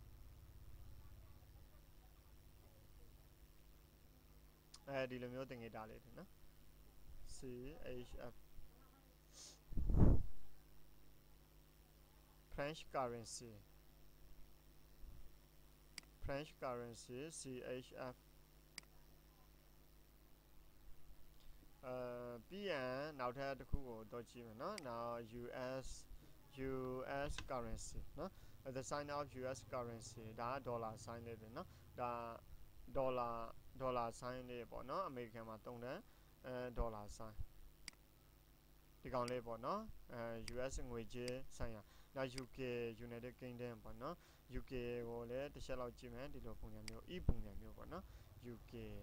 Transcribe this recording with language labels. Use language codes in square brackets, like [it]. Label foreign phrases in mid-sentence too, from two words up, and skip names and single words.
[my] ဒီလိုမျိုးသင်္ကေတလေးတွေနော် CHF [en] French currency [my] CHF ပြီးရင်နောက်ထပ်တစ်ခုကိုတော့ကြည့်မယ်နော်နောက် [en] US currency [my] နော် [en] the sign of US currency [my] ဒါကဒေါ်လာ sign လေးတွေနော်ဒါဒေါ်လာ sign လေးပေါ့နော်အမေရိကန်မှာသုံးတဲ့ဒေါ်လာ sign ဒီကောင်လေးပေါ့နော်US ငွေကြေးဆိုင်ရာနောက် UK United Kingdom ပေါ့နော် UK ကိုလည်းတစ်ချက်လောက်ကြည့်မယ်ဒီလိုပုံစံမျိုး ပုံစံမျိုးပေါ့နော် UK